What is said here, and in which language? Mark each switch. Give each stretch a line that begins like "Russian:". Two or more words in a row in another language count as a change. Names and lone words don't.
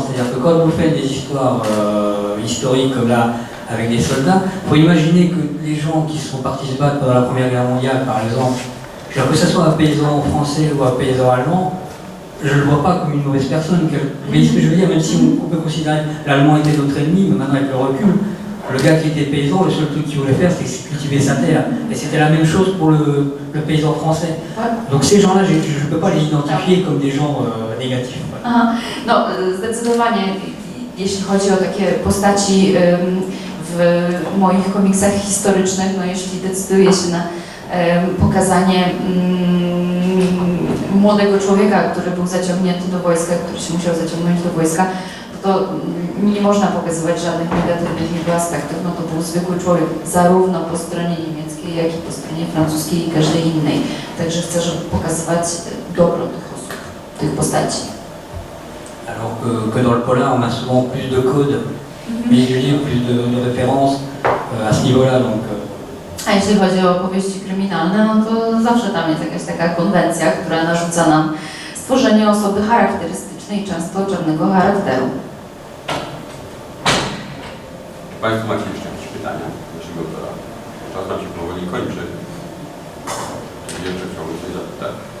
French: C'est-à-dire que quand vous faites des histoires historiques comme là, avec des soldats, il faut imaginer que les gens qui sont partis se battre pendant la Première Guerre mondiale, par exemple, que ce soit un paysan français ou un paysan allemand, je ne le vois pas comme une mauvaise personne. Vous voyez ce que je veux dire? Même si on peut considérer que l'Allemand était notre ennemi, mais maintenant avec le recul, le gars qui était paysan, le seul truc qu'il voulait faire, c'était cultiver sa terre. Et c'était la même chose pour le paysan français. Donc ces gens-là, je ne peux pas les identifier comme des gens négatifs.
Polish: Aha, no zdecydowanie, jeśli chodzi o takie postaci w moich komiksach historycznych, no jeśli decyduje się na pokazanie młodego człowieka, który był zaciągnięty do wojska, który się musiał zaciągnąć do wojska, to nie można pokazywać żadnych negatywnych jego aspektów. No to był zwykły człowiek, zarówno po stronie niemieckiej, jak i po stronie francuskiej i każdej innej. Także chcę, żeby pokazywać dobro tych osób, tych postaci.
French: Alors que dans le polar, on a souvent plus de codes visuels, plus de références à ce niveau-là. Donc,
Polish: A jeśli chodzi o opowieści kryminalne, no to zawsze tam jest jakaś taka konwencja, która narzuca nam stworzenie osoby charakterystycznej, często czarnego charakteru. Czy Państwo macie jeszcze jakieś pytania do naszego autora? Czas nam się powoli kończy. Jeszcze chciałbym coś zapytać.